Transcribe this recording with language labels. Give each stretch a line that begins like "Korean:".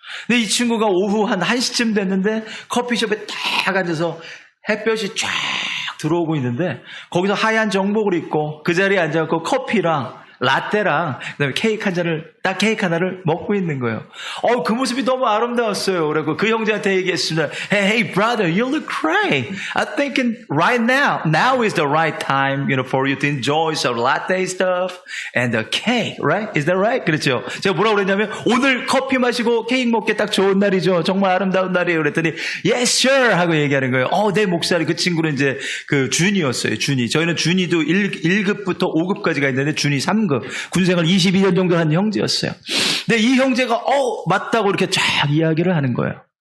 Korean: 근데 이 친구가 오후 한 1시쯤 됐는데 커피숍에 딱 앉아서 햇볕이 쫙 들어오고 있는데 거기서 하얀 정복을 입고 그 자리에 앉아서 커피랑 라떼랑 그다음에 케이크 한 잔을, 딱 케이크 하나를 먹고 있는 거예요. 그 모습이 너무 아름다웠어요. 그래서 그 형제한테 얘기했습니다.
English: Hey brother, you look great. I think right now is the right time, for you to enjoy some latte stuff and the cake, right? Is that right?
Korean: 그렇죠. 제가 뭐라고 그랬냐면 오늘 커피 마시고 케이크 먹기 딱 좋은 날이죠. 정말 아름다운 날이에요. 그랬더니
English: Yes sir
Korean: 하고 얘기하는 거예요. 내 목살이. 그 친구는 이제 그 준이었어요. 준이. 저희는 준이도 1급부터 5급까지가 있는데 준이 3급. 군생활 22년 정도 한 형제였어요. 근데 이 형제가 맞다고 이렇게 쫙 이야기를 하는 거예요.